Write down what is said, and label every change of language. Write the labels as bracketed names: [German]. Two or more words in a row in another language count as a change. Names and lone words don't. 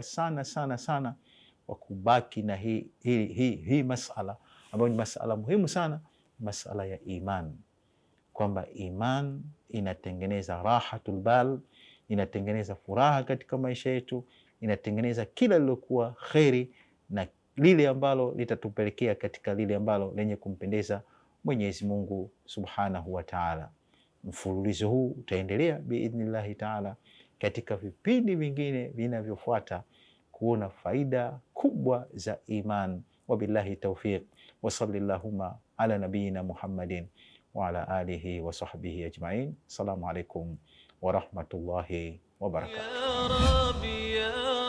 [Swahili] sana sana sana wa kubaki na hii masala ambayo ni masala muhimu sana, masala ya imani, kwamba imani inatengeneza [Arabic] راحة البال, [Swahili] inatengeneza furaha katika maisha yetu, inatengeneza kila lilokuwa kheri na lile ambalo litatupelekea katika lile ambalo lenye kumpendeza Mwenyezi Mungu [Arabic] سبحانه وتعالى. [Swahili] Mfululizo huu utaendelea [Arabic] بإذن الله تعالى [Swahili] katika vipindi vingine vinavyofuata, kuona faida kubwa za iman. [Arabic] وبالله التوفيق وصلى الله على نبينا محمد وعلى آله وصحبه أجمعين. السلام عليكم ورحمة الله وبركاته.